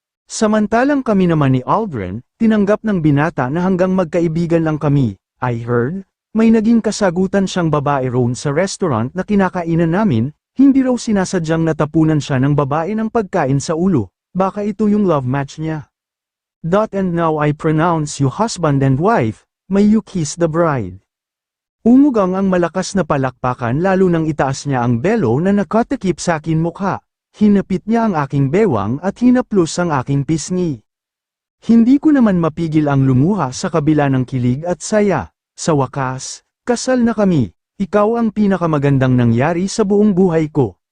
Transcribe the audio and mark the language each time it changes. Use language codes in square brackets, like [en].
[tl] Samantalang kami naman ni Aldrin, tinanggap ng binata na hanggang magkaibigan lang kami, [en] I heard. [tl] May naging kasagutan siyang babae roon sa restaurant na kinakainan namin, hindi raw sinasadyang natapunan siya ng babae ng pagkain sa ulo, baka ito yung love match niya. [en] And now I pronounce you husband and wife, may you kiss the bride. [tl] Umugang ang malakas na palakpakan lalo nang itaas niya ang belo na nakatakip sa akin mukha, hinapit niya ang aking bewang at hinaplos ang aking pisngi. Hindi ko naman mapigil ang lumuha sa kabila ng kilig at saya. Sa wakas, kasal na kami, ikaw ang pinakamagandang nangyari sa buong buhay ko.